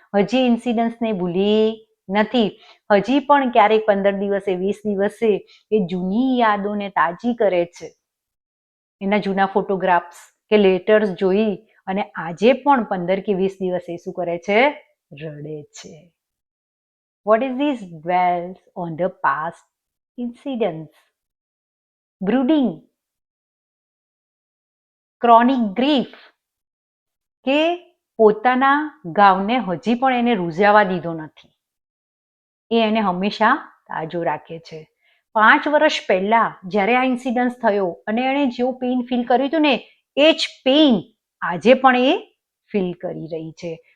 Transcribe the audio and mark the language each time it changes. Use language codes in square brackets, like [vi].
[gu] હજી ઇન્સિડન્ટ્સને ભૂલી નથી. હજી પણ ક્યારેક 15 દિવસે 20 દિવસે એ જૂની યાદોને તાજી કરે છે. એના જૂના ફોટોગ્રાફ્સ કે લેટર્સ જોઈ અને આજે પણ 15 કે 20 દિવસે શું કરે છે? રડે છે. [en] What is this dwells on the past incidents? Brooding, chronic grief, [gu] કે પોતાના ગાવને હજી પણ એને રૂઝાવા દીધો નથી. એ એને હંમેશા તાજો રાખે છે. 5 વર્ષ પહેલા જ્યારે આ ઇન્સિડન્સ થયો અને એણે જેવું પેઇન ફીલ કર્યું હતું ને એ જ પેઇન આજે પણ એ ફીલ કરી રહી છે.